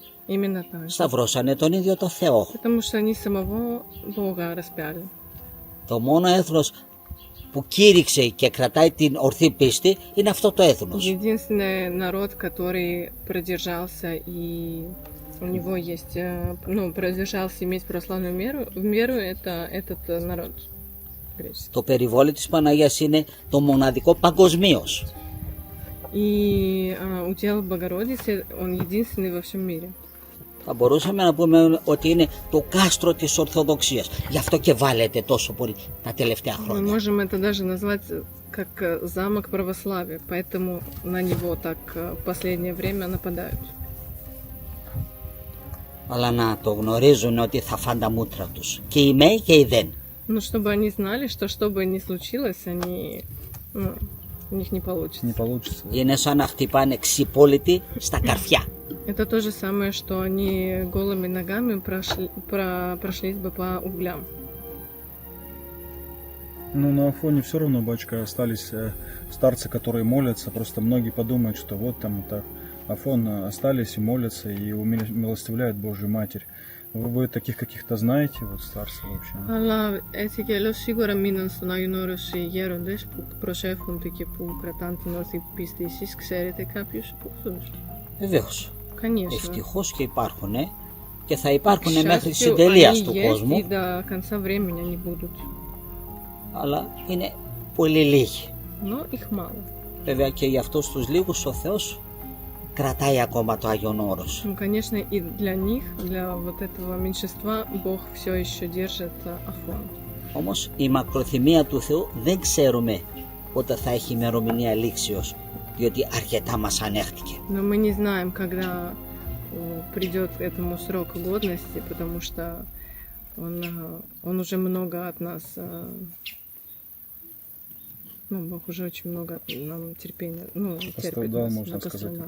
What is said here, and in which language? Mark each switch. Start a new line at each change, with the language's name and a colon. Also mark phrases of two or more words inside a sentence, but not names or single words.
Russian: Именно так.
Greek: σταυρώσανε τον ίδιο το Θεό.
Russian: Потому что они самого Бога распяли.
Greek: Το μόνο έθνος που κήρυξε και κρατάει την ορθή πίστη είναι αυτό το έθνος.
Russian: Единственный народ, который продержался и у него есть, продержался иметь православную веру, это этот народ греческий.
Greek: Το περιβόλι της Παναγίας είναι το μοναδικό παγκοσμίως.
Russian: И удел Богородицы, он единственный во всем мире.
Greek: Θα μπορούσαμε να πούμε ότι είναι το κάστρο της Ορθοδοξίας. Γι' αυτό και βάλετε τόσο πολύ τα τελευταία
Russian: Мы
Greek: χρόνια.
Russian: можем это даже назвать как замок православия, поэтому на него так в последнее время нападают.
Greek: Αλλά να το γνωρίζουν ότι θα φάνε τα μούτρα τους. Και οι μεν και οι δεν.
Russian: Ну, чтобы они знали, что бы ни случилось, у них не получится. Не получится.
Greek: Είναι σαν να χτυπάνε ξυπόλυτοι στα καρφιά.
Russian: Это то же самое, что они голыми ногами прошлись бы по углям. Ну, на Афоне все равно, батюшка, остались старцы, которые молятся. Просто многие подумают, что вот там так Афон остались и молятся, и умилостивляют Божию Матерь. Вы таких каких-то знаете, вот старцев вообще?
Greek: Αλλά έτσι και αλλιώς σίγουρα μείναν στον Άγιον Όρος οι γέροντες που προσεύχονται και που κρατάνε την ορθή πίστη. Εσείς ξέρετε κάποιους από αυτούς? Βεβαίως.
Russian: Конечно.
Greek: Ευτυχώς και υπάρχουν και θα υπάρχουν
Russian: К
Greek: μέχρι της
Russian: счастью,
Greek: συντελείας
Russian: они
Greek: του
Russian: есть,
Greek: κόσμου,
Russian: и до конца времени они будут.
Greek: αλλά είναι πολύ λίγοι.
Russian: Но их мало.
Greek: Βέβαια και για αυτούς τους λίγους ο Θεός κρατάει ακόμα το Άγιον Όρος.
Russian: Ну, конечно, и для них, для вот этого меньшинства, Бог все еще держит Афон.
Greek: Όμως η μακροθυμία του Θεού δεν ξέρουμε πότε θα έχει ημερομηνία λήξεως, διότι αρκετά μας ανέχτηκε.
Russian: Но мы не знаем, когда придет к этому срок годности, потому что он уже много от нас, Бог уже очень много нам терпения, терпит Пострадал, нас, можно сказать, пострадал.